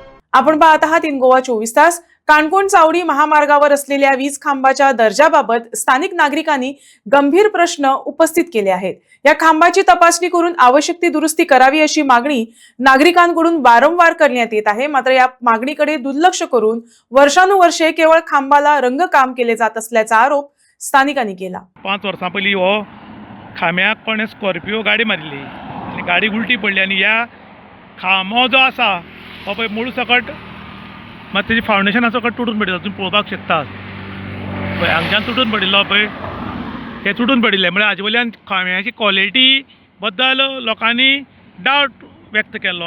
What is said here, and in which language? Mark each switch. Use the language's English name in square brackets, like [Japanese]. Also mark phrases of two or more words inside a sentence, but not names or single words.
[Marathi] आपण पाहत आहात इन गोवा 24 तास। काणकोण चावडी महामार्गावर असलेल्या वीज खांबाच्या दर्जाबाबत स्थानिक नागरिकांनी गंभीर प्रश्न उपस्थित केले आहेत। या खांबाची तपासणी करून आवश्यक ती दुरुस्ती करावी अशी मागणी नागरिकांकडून वारंवार करण्यात येत आहे। मात्र या मागणीकडे दुर्लक्ष करून वर्षानुवर्षे केवळ खांबाला रंगकाम केले जात असल्याचा आरोप स्थानिकांनी केला। [Konkani] 5 वर्सां पयलीं हो खांब्याक कोणें स्कॉर्पिओ गाडी मारिल्ली आनी गाडी उलटी पडली आनी ह्या खांबो जो आसा हो पळय मूळ सकट मात तेजी फावंडेशना सकट तुटून पडिल्लो तुमी पळोवपाक शकतात। पळय हांगच्यान तुटून पडिल्लो पळय हे तुटून पडिल्ले म्हळ्यार हाजे वयल्यान खांब्याची क्वॉलिटी बद्दल लोकांनी डावट व्यक्त केल्लो